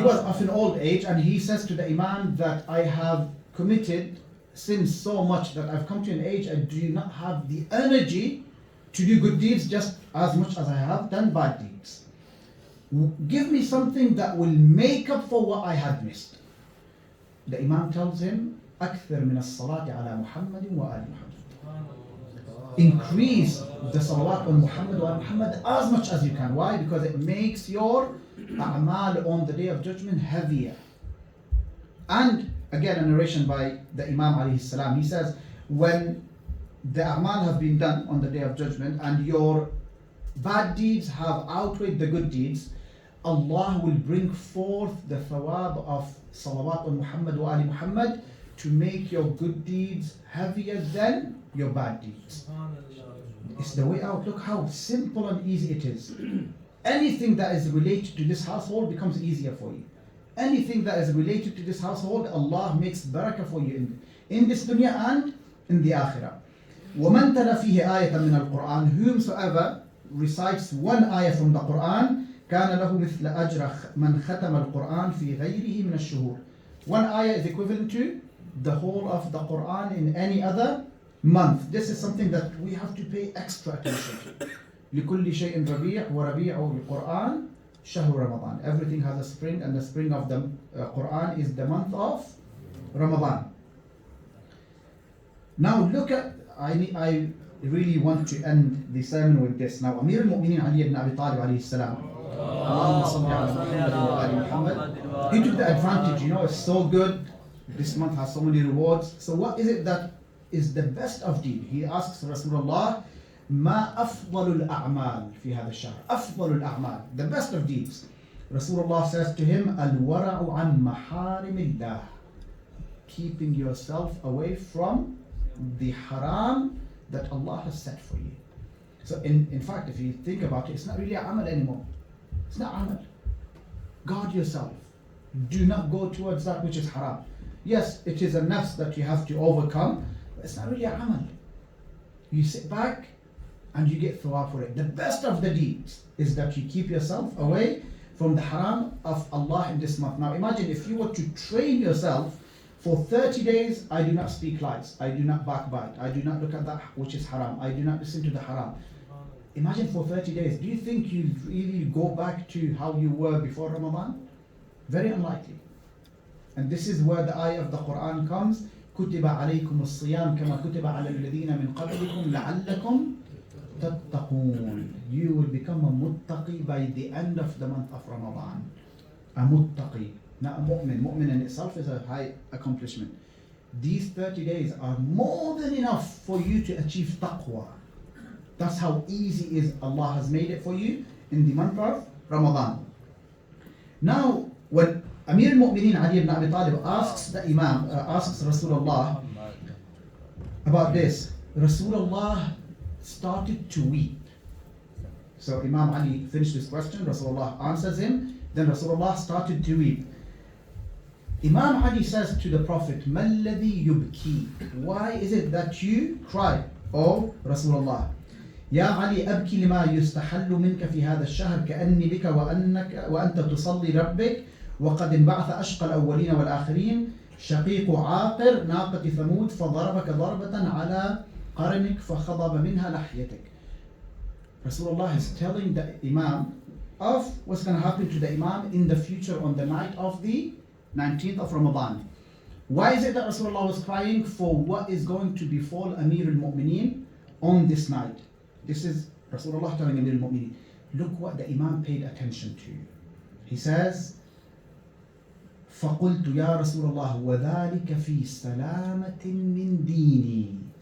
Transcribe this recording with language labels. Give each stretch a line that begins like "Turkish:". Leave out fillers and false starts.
English: He was of an old age and he says to the Imam that I have committed sins so much that I've come to an age I do not have the energy to do good deeds just as much as I have done bad deeds. Give me something that will make up for what I had missed. The Imam tells him,
Arabic: أكثر من الصلاة على محمد وآل محمد.
English: Increase the salawat on Muhammad wa Muhammad as much as you can. Why? Because it makes your a'mal on the day of judgment heavier. And again, a narration by the Imam alayhi salam, he says, when the a'mal have been done on the day of judgment and your bad deeds have outweighed the good deeds, Allah will bring forth the thawab of salawat on Muhammad wa ali Muhammad to make your good deeds heavier than your bad deeds. It's the way out. Look how simple and easy it is. Anything that is related to this household becomes easier for you. Anything that is related to this household, Allah makes barakah for you in this dunya and in the akhirah.
Arabic: وَمَنْ تَلَى فِيهِ آيَةً مِنَ الْقُرْآنِ.
English: Whomsoever recites one ayah from the Quran,
Arabic: كَانَ لَهُ مِثْلَ أَجْرَ مَنْ خَتَمَ الْقُرْآنِ فِي غَيْرِهِ مِنَ الشُّهُورِ.
English: One ayah is equivalent to the whole of the Quran in any other month. This is something that we have to pay extra attention to.
Arabic: لِكُلِّ شَيْءٍ رَبِيعٌ وَرَبِيعُ الْقُرْآنِ شَهْرُ رَمَضَانِ.
English: Everything has a spring, and the spring of the Quran is the month of Ramadan. Now look at, I really want to end the sermon with this. Now Amir al-Mu'mineen Ali ibn Abi Talib alayhi salam, Allahumma salli ala Muhammad wa ali Muhammad, he took the advantage, you know, it's so good, this month has so many rewards, so what is it that is the best of deed? He asks Rasulullah,
Arabic: ما أفضل الأعمال في هذا الشهر. أفضل الأعمال,
English: the best of deeds. Rasulullah says to him,
Arabic: Al-wara'u an maharimillah.
English: Keeping yourself away from the haram that Allah has set for you. So in fact, if you think about it, it's not really a amal anymore. It's not amal. Guard yourself. Do not go towards that which is haram. Yes, it is a nafs that you have to overcome, but it's not really a amal. You sit back and you get thawab for it. The best of the deeds is that you keep yourself away from the haram of Allah in this month. Now imagine if you were to train yourself for 30 days, I do not speak lies, I do not backbite, I do not look at that which is haram, I do not listen to the haram. Imagine for 30 days, do you think you'd really go back to how you were before Ramadan? Very unlikely. And this is where the ayah of the Quran comes,
Arabic: كُتِبَ عَلَيْكُمُ الصِّيَامُ كَمَا كُتِبَ عَلَى الَّذِينَ مِنْ قَبْلِكُمْ لَعَلَّكُمْ تَتَّقُونَ.
English: You will become a muttaqi by the end of the month of Ramadan. A muttaqi, not a mu'min. Mu'min in itself is a high accomplishment. These 30 days are more than enough for you to achieve taqwa. That's how easy is Allah has made it for you in the month of Ramadan. Now, when Amir al-Mu'mineen Ali ibn Abi Talib asks the Imam, asks Rasulullah about this, Rasulullah started to weep. So Imam Ali finished his question, Rasulullah answers him, then Rasulullah started to weep. Imam Ali says to the Prophet,
Arabic: مَا الَّذِي يُبْكِي?
English: Why is it that you cry, O Rasulullah?
Arabic: يا علي أبكي لما يستحل منك في هذا الشهر كأني بك وأنت تصلي ربك وقد انبعث أشقى الأولين والآخرين شقيق عاقر ناقة ثمود فضربك ضربة على قرنك فخضب منها لحيتك.
English: Rasulullah is telling the Imam of what's going to happen to the Imam in the future on the night of the 19th of Ramadan. Why is it that Rasulullah was crying? For what is going to befall Amir al-Mu'mineen on this night. This is Rasulullah telling Amir al-Mu'mineen. Look what the Imam paid attention to. He says,
Arabic: فَقُلْتُ يَا رَسُولَ اللَّهِ وَذَلِكَ فِي سَلَامَةٍ مِّن دِينِي.